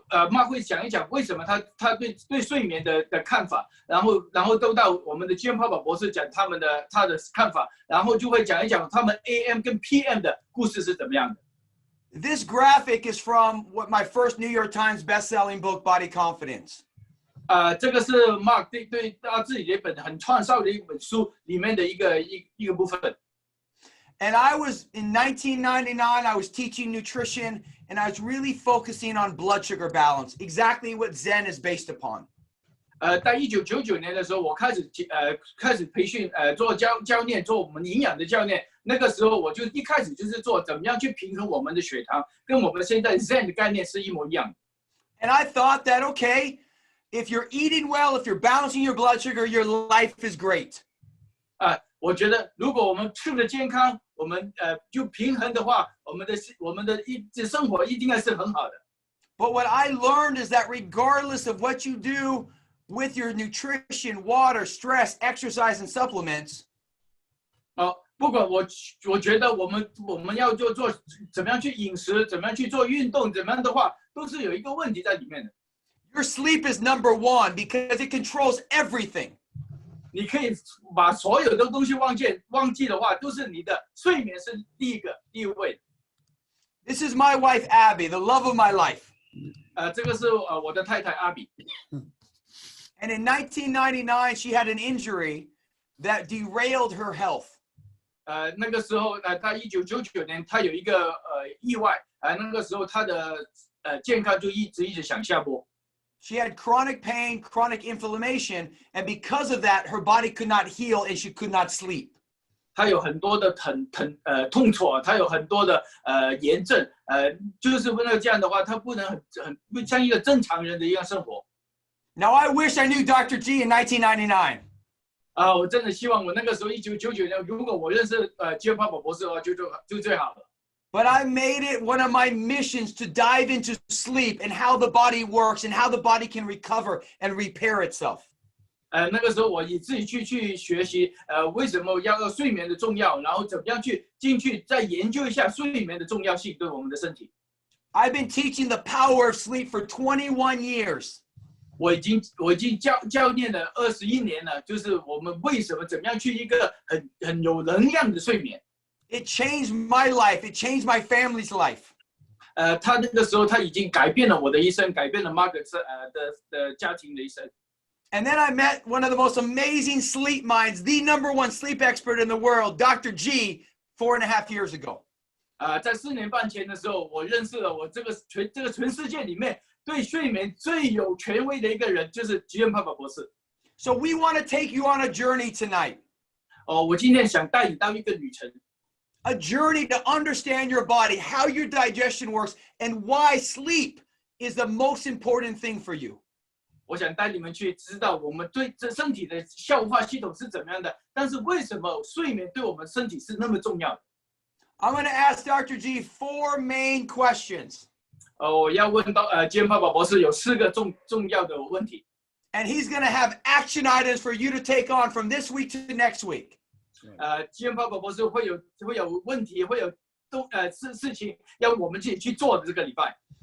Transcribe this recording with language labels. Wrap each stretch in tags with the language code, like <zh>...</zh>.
<zh>妈会讲一讲为什么他对睡眠的看法，然后都到我们的Giampapa博士讲他的看法，然后就会讲一讲他们 AM 跟 PM 的故事是怎么样的。</zh> <en>This graphic is from what my first New York Times best-selling book, Body Confidence.</en> <zh>这个是 Mark 对他自己的一本很创造的一本书里面的一个部分。</zh> <en>And I was in 1999, I was teaching nutrition, and I was really focusing on blood sugar balance, exactly what Zen is based upon.</en> <zh>在1999年的时候，我开始培训，做教练，做我们营养的教练。那个时候我就一开始就是做怎么样去平衡我们的血糖，跟我们现在 Zen 的概念是一模一样的。</zh> <en>And I thought that, okay, if you're eating well, if you're balancing your blood sugar, your life is great.</en> <zh>我觉得如果我们吃的健康，我们就平衡的话，我们的生活一定是很好的。</zh> <en>But what I learned is that regardless of what you do with your nutrition, water, stress, exercise, and supplements,</en> <zh>不管我觉得我们要做怎么样去饮食，怎么样去做运动，怎么样的话，都是有一个问题在里面的。</zh> <en>your sleep is number one because it controls everything.</en> <zh>你可以把所有的东西忘记的话，都是你的睡眠是第一位。</zh> <en>This is my wife, Abby, the love of my life.</en> <zh>这个是我的太太阿比。</zh> <en>And in 1999, she had an injury that derailed her health.</en> <zh>那个时候她1999年她有一个意外，那个时候她的健康就一直向下坡。</zh> <en>She had chronic pain, chronic inflammation, and because of that, her body could not heal and she could not sleep.</en> <zh>她有很多的痛楚，她有很多的炎症，就是为了这样的话，她不能很像一个正常人的一样生活。</zh> <en>Now I wish I knew Dr. G in 1999.</en> <zh>我真的希望我那个时候1999年，如果我认识Giampapa博士的话，就最好了。</zh> <en>But I made it one of my missions to dive into sleep and how the body works and how the body can recover and repair itself.</en> <zh>那个时候我以自己去学习，为什么要睡眠的重要，然后怎么样进去再研究一下睡眠的重要性对我们的身体。</zh> <en>I've been teaching the power of sleep for 21 years.</en> <zh>我已经教练了21年了，就是我们为什么怎么样去一个很有能量的睡眠。</zh> <en>It changed my life. It changed my family's life.</en> <zh>他那个时候他已经改变了我的一生，改变了 Margaret 的家庭的一生。</zh> <en>And then I met one of the most amazing sleep minds, the #1 sleep expert in the world, Dr. G, 4.5 years ago.</en> <zh>在4年半前的时候，我认识了我这个全世界里面对睡眠最有权威的一个人，就是 Giampapa 博士。</zh> <en>So we want to take you on a journey tonight.</en> <zh>我今天想带你到一个旅程。</zh> <en>A journey to understand your body, how your digestion works, and why sleep is the most important thing for you.</en> <zh>我想带你们去知道我们对这身体的消化系统是怎么样的，但是为什么睡眠对我们身体是那么重要的？</zh> <en>I'm going to ask Dr. G 4 main questions.</en> <zh>我要问到Giampapa博士有4个重要的问题。</zh> <en>And he's going to have action items for you to take on from this week to next week.</en> <zh>Giampapa博士会有问题，会有事情要我们自己去做的这个礼拜。</zh>